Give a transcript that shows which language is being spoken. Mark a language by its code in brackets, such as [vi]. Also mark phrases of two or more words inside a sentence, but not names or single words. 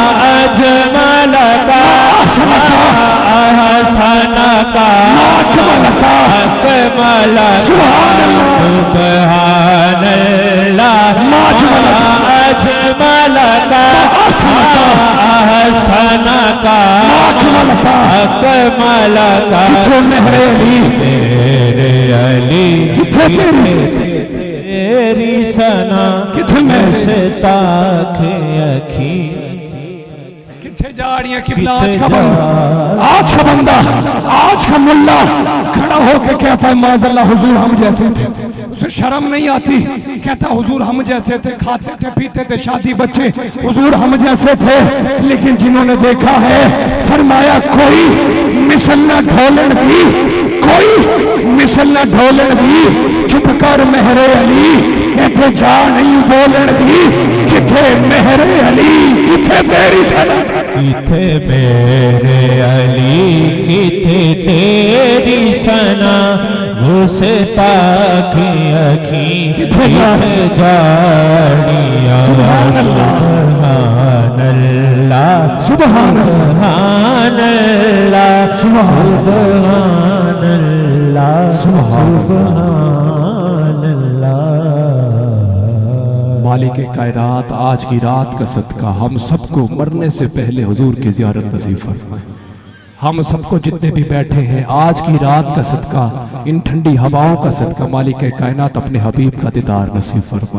[ur] اجمل کا، احسن کا، اکمل کا، اکمل کا، [ar] سبحان اللہ سبحان اللہ [ur] ما اجمل کا، اجمل کا، سنا کا اکمل کا اکمل کا [pa] کتھے مہر علی تیرے علی کتھے تیری سنا کتھے مہر مشتاق اکھی [ur] کتھے جا رہی ہیں قبلہ آج کا بندہ آج کا ملا کھڑا ہو کے کہتا ہے [ar] معاذ اللہ [ur] حضور ہم جیسے تھے، اسے شرم نہیں آتی، کہتا حضور ہم جیسے تھے، کھاتے تھے پیتے تھے شادی بچے، حضور ہم جیسے تھے، لیکن جنہوں نے دیکھا ہے فرمایا [pa] کوئی مثل نہ ڈھولن بھی، کوئی مثل نہ ڈھولن بھی، چپ کر مہر علی کہتے جا نہیں بولن بھی، [ur] کتھے مہر علی کتھے تیری سنا، کتھے میرے علی کتھے تیری سنا مشتاق اکھی کتھے جاڑیاں [ar] سبحان اللہ سبحان اللہ سبحان اللہ سبحان اللہ سبحان سبحان اللہ [ur] مالک کائنات آج کی رات کا صدقہ ہم سب کو مرنے سے پہلے حضور کی زیارت نصیب فرمائے، ہم سب کو جتنے بھی بیٹھے ہیں آج کی رات کا صدقہ ان ٹھنڈی ہواؤں کا صدقہ مالک کائنات اپنے حبیب کا دیدار نصیب فرمائے۔